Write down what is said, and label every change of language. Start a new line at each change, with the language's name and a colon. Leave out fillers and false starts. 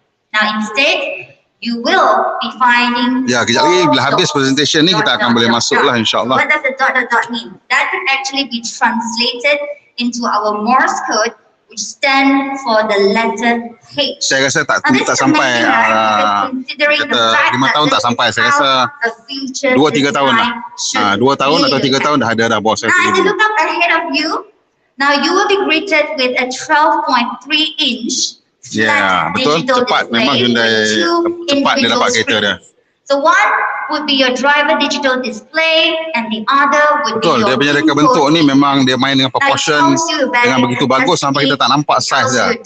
English: Now instead, you will be finding.
Malay: Ya, kejap lagi bila habis presentation ni kita akan boleh masuk lah, insyaAllah.
English: What does the dot mean? That could actually be translated into our Morse code, which stand for the letter H.
Malay: Saya rasa tak sampai kata 5 tahun tak sampai. Saya rasa 2-3 tahun lah. 2 tahun atau 3 tahun dah ada bos saya.
English: Now, as you look up ahead of you, now you will be greeted with a 12.3 inch flat digital
Malay: cepat.
English: display.
Malay: Memang Hyundai cepat dia dapat kereta dia.
English: So one would be your driver digital display and the other would be your
Malay: dia punya reka bentuk ni memang dia main dengan proportion dengan begitu bagus sampai kita tak nampak saiz dia.